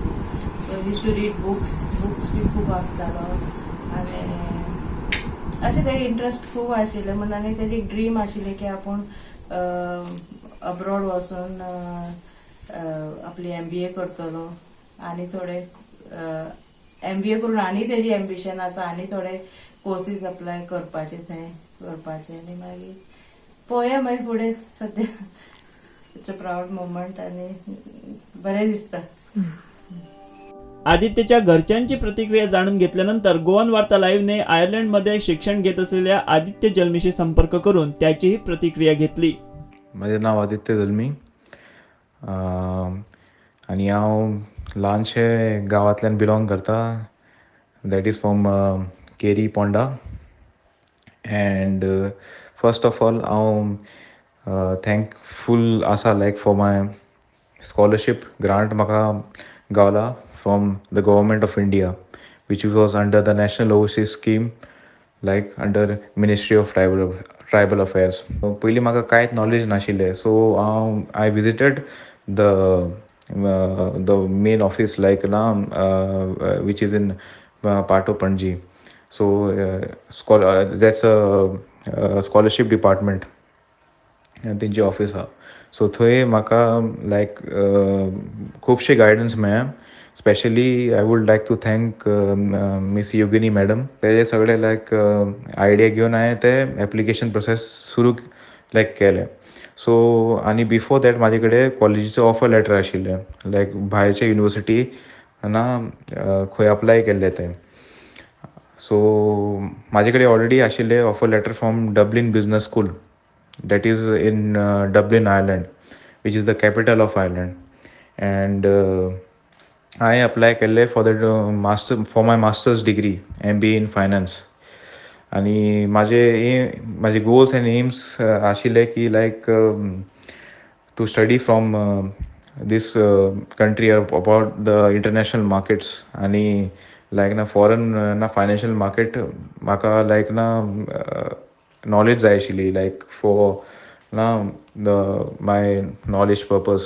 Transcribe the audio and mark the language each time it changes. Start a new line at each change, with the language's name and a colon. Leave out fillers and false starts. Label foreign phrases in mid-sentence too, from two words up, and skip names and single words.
English: so used to read books
Konkani: बी खूब वाचतालो आनी अशें तेका इंट्रस्ट खूब आशिल्लें म्हणून आनी तेजी एक ड्रीम आशिल्ली की आपूण अब्रॉड वचून आपली MBA करतलो आनी थोडे MBA करून आनी तेजी एम्बिशन आसा आनी थोडे
English: courses apply
Konkani: करपाचे थंय करपाचे आनी मागीर पळोवया मागीर फुडें. सद्या
English: it's a proud moment
Konkani: आनी बरें दिसता.
Marathi: आदित्यच्या घरच्यांची प्रतिक्रिया जाणून घेतल्यानंतर गोवन वार्ता लाईव्हने आयर्लंडमध्ये शिक्षण घेत असलेल्या आदित्य जल्मीशी संपर्क करून त्याचीही प्रतिक्रिया घेतली. माझे नाव आदित्य जल्मी आणि
Konkani: हांव ल्हानशे गांवांतल्यान बिलोंग करता.
English: that is from Keri Ponda. and first of all
Konkani: हांव थँकफूल आसा
English: like for my scholarship grant
Konkani: म्हाका गावला
English: from the government of India, which was under the National Overseas Scheme, like under Ministry of Tribal Affairs.
Konkani: पयलीं म्हाका कांयच नॉलेज नाशिल्लें.
English: सो I visited the main office like which is in part of Panji. So that's a scholarship department and
Konkani: तेंची ऑफिस आहा. सो थंय म्हाका लायक खुबशे गायडन्स मेळ्ळें.
English: specially I would like to thank Miss Yogini madam.
Konkani: ते सगळे लायक आयडिया घेवन हांवें ते
English: application process
Konkani: सुरू लायक केलें. सो आनी
English: before that
Konkani: म्हाजे कडेन कॉलेजीचो
English: offer letter
Konkani: आशिल्लें, लायक भायरचे युनिवर्सिटी खंय अप्लाय केल्ले तें. सो म्हाजे कडेन ऑलरेडी आशिल्लें
English: offer letter from Dublin Business School, that is in Dublin, Ireland, which is the capital of Ireland. And I apply kelle for the for my master's degree, MBA in finance.
Marathi: आणि माझे
English: goals and aims
Konkani: आशिल्ले की
English: like to study from this country about the international markets.
Konkani: आनी लायक ना फॉरेन ना
English: financial market
Konkani: म्हाका लायक ना नॉलेज जाय आशिल्ली, लायक फॉर ना
English: my knowledge purpose.